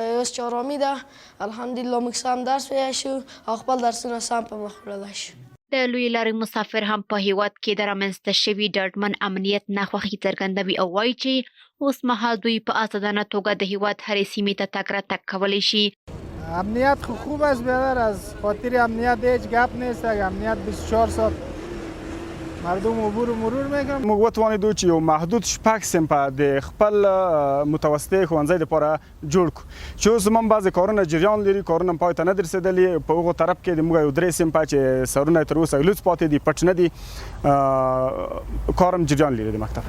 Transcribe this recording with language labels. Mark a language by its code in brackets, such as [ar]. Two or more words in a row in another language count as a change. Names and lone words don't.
[ps] اوس چې ارامي ده الحمدلله موږ سم درس ویلی شو او خپل درسونه سم په مخ وړلی شو. د لوی لارې مسافر هم په هیواد کې د رامنځته شوي ډاډمن امنیت ناخوښي څرګندوي او وایي چې اوس مهال دوی په ازادانه توګه د هیواد هرې سیمې ته تګ راتګ کولی شي. [fa] امنیت خوب است، بیادر از خاطر امنیت هیچ گپ نیست. امنیت 24 ساعت مردم عبور و مرور میکنن. [ps] موږ وتوانېدو چې یو محدود شپږ صنفه د خپل متوسطې ښوونځي دپاره جوړ کړو چې اوس زموږ بعضې کارونه جریان لري، کارونه هم پای ته نه د رسېدلي. په هغو طرف کې د موږ یو 3 صنفه چې سرونه یې تر اوسه لوڅ پاتې دي، پټ نه دي، کار هم جریان لري د مکتب.